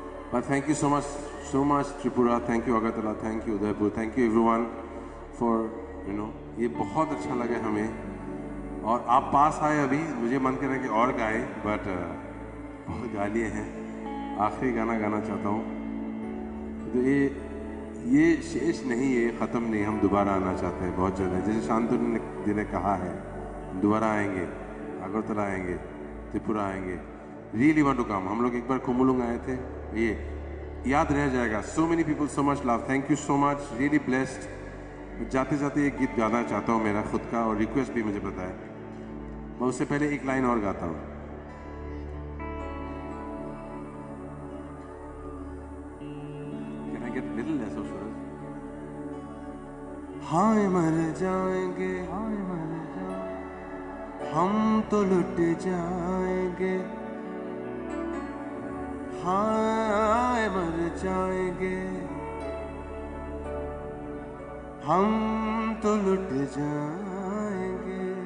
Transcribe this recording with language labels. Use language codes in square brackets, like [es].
[en] But thank you so much Tripura, thank you Agartala, thank you Udaipur, thank you everyone for [hi] ये बहुत अच्छा लगा हमें। और आप पास आए अभी, मुझे मन कर रहा है कि और गाए, बट बहुत गा लिए हैं। आखिरी गाना गाना चाहता हूँ। तो ये शेष नहीं, ये ख़त्म नहीं, हम दोबारा आना चाहते हैं बहुत ज़्यादा। जैसे शांतनु जी ने कहा है, दोबारा आएंगे, अगरतला आएंगे, त्रिपुरा आएंगे। [en] Really want to come. [hi] हम लोग एक बार कुमुलुंग आए थे, ये याद रह जाएगा। [en] So many people, so much love, thank you so much, really blessed. [hi] जाते जाते एक गीत गाना चाहता हूँ मेरा खुद का, और रिक्वेस्ट भी मुझे पता है। मैं उससे पहले एक लाइन और गाता हूँ। [en] Can I get little less of sugar? [hi] हाय मर जाएंगे, हाय मर जाएंगे, हम तो लुट जाएंगे। हाय मर जाएंगे, हम तो लुट जाएंगे।